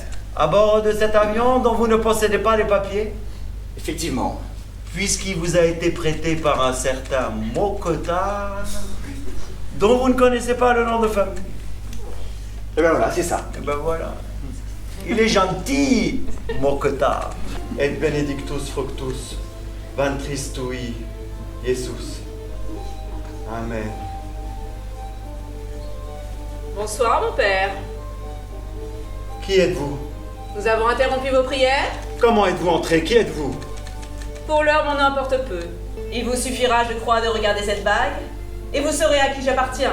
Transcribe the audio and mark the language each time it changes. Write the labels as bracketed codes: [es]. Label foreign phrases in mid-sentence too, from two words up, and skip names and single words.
[fr] À bord de cet avion dont vous ne possédez pas les papiers, Effectivement. puisqu'il vous a été prêté par un certain Mokota, dont vous ne connaissez pas le nom de famille. Et ben voilà, c'est ça. Et ben voilà. Il est gentil, Mokota. [la] Et benedictus fructus, ventris tui, Jesus. Amen. [fr] Bonsoir, mon père. Qui êtes-vous? Nous avons interrompu vos prières? Comment êtes-vous entré? Qui êtes-vous? Pour l'heure, m'en importe peu. Il vous suffira, je crois, de regarder cette bague, et vous saurez à qui j'appartiens.